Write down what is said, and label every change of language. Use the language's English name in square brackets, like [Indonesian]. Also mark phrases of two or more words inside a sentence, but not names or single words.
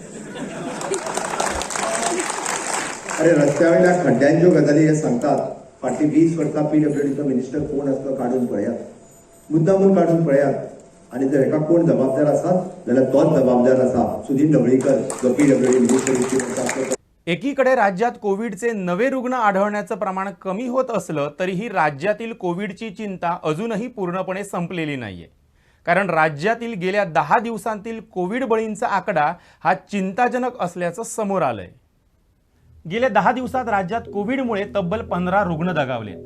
[Konkani] अरे रस्त्या वयल्या खड्ड्यांच्यो गजाली हे सांगतात. फाटली 20 वर्सां PWDचो मिनिस्टर कोण आसलो काडून पळयात, मुद्दामून काडून पळयात. आणि जर हेका कोण जबाबदार आसात जाल्यार तोच जबाबदार आसा सुदीन ढवळीकर जो PWD मिनिस्टर. [Marathi] एकीकडे राज्यात कोविडचे नवे रुग्ण आढळण्याचं प्रमाण कमी होत असलं तरीही राज्यातील कोविडची चिंता अजूनही पूर्णपणे संपलेली नाहीये. कारण राज्यातील गेल्या 10 दिवसांतील कोविड बळींचा आकडा हा चिंताजनक असल्याचं समोर आलंय. गेल्या 10 दिवसात राज्यात कोविडमुळे तब्बल 15 रुग्ण दगावलेत.